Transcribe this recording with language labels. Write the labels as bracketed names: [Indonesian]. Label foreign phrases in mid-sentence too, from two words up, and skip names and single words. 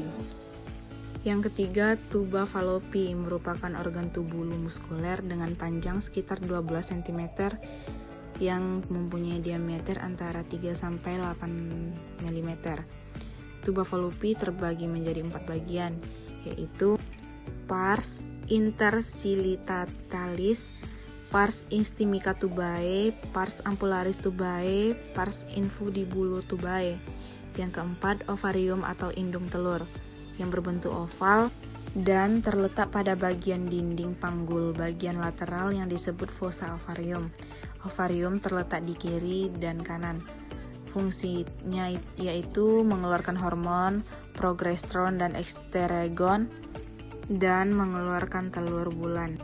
[Indonesian] Yang ketiga, tuba Fallopi merupakan organ tubulu muskuler dengan panjang sekitar 12 cm yang mempunyai diameter antara 3-8 mm. Tuba Fallopi terbagi menjadi 4 bagian, yaitu [Latin] pars intercilitalis, pars istemica tubae, pars ampullaris tubae, pars infundibulum tubae. [Indonesian] Yang keempat, ovarium atau indung telur yang berbentuk oval dan terletak pada bagian dinding panggul bagian lateral yang disebut [Latin] fossa ovarium. [Indonesian] Ovarium terletak di kiri dan kanan. Fungsinya yaitu mengeluarkan hormon progesteron dan estrogen dan mengeluarkan telur bulan.